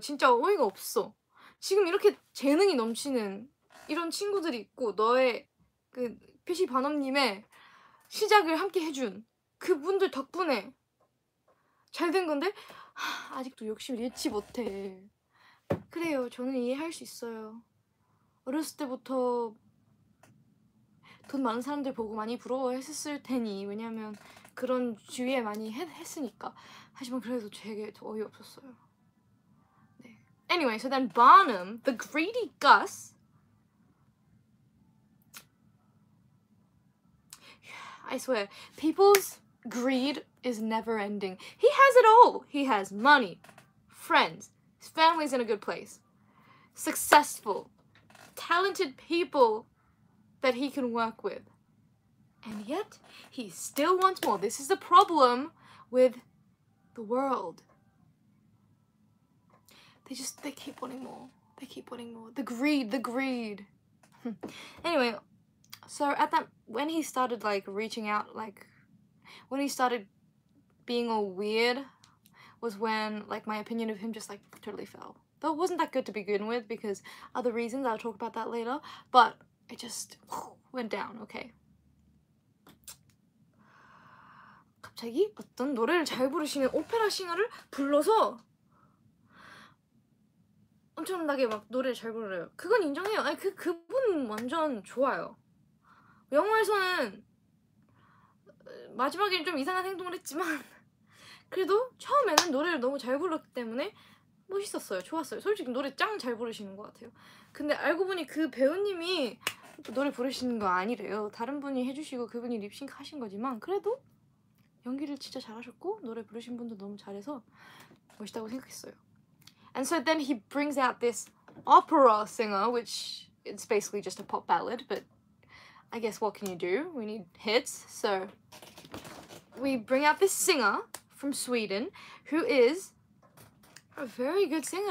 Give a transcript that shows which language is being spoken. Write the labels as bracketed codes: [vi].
[ko] 진짜 어이가 없어. 지금 이렇게 재능이 넘치는 이런 친구들이 있고 너의 그 PC 반음님의 시작을 함께 해준 그분들 덕분에 잘 된 건데 아직도 욕심을 잃지 못해. 그래요. 저는 이해할 수 있어요. 어렸을 때부터 돈 많은 사람들 보고 많이 부러워했을 테니 왜냐면 그런 주위에 많이 했으니까. 하지만 그래도 되게 어이없었어요. 네. [en] Anyway, so then Barnum, the greedy Gus, I swear, people's greed is never ending. He has it all. He has money, friends, his family's in a good place, successful, talented people that he can work with. And yet, he still wants more. This is the problem with the world. They keep wanting more. They keep wanting more. The greed. Anyway, so when he started like reaching out, like when he started being all weird was when like my opinion of him just like totally fell. Though it wasn't that good to begin with because other reasons, I'll talk about that later, but it just went down, okay. [ko] 갑자기 어떤 노래를 잘 부르시는 오페라 싱어를 불러서 엄청나게 막 노래를 잘 부르래요. 그건 인정해요. 아니 그분 완전 좋아요. 영화에서는 마지막에는 좀 이상한 행동을 했지만 그래도 처음에는 노래를 너무 잘 불렀기 때문에 멋있었어요. 좋았어요. 솔직히 노래 짱 잘 부르시는 것 같아요. 근데 알고 보니 그 배우님이 노래 부르시는 거 아니래요. 다른 분이 해주시고 그분이 립싱크 하신 거지만 그래도 연기를 진짜 잘하셨고 노래 부르신 분도 너무 잘해서 멋있다고 생각했어요. [en] And so then he brings out this opera singer, which it's basically just a pop ballad, but I guess what can you do? We need hits, so we bring out this singer from Sweden who is a very good singer.